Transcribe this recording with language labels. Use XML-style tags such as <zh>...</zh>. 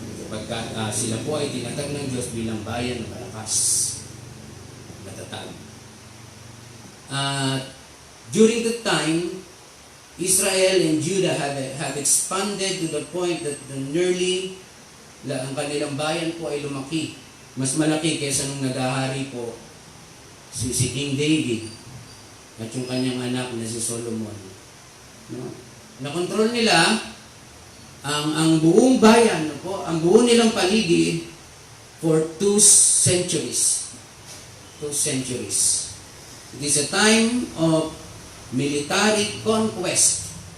<tl>Pagka sila po ay tinatag ng Diyos bilang bayan na malakas, matatag.</tl> <en>During that time, Israel and Judah have expanded to the point that nearly</en> <tl>ang kanilang bayan po ay lumaki. Mas malaki kaysa nung naghahari po si King David at yung kanyang anak na si Solomon. No? Nakontrol nila ang buong bayan, no po, ang buong nilang paligid</tl> <en>for 2 centuries. 2 centuries. It is a time of military conquest.</en>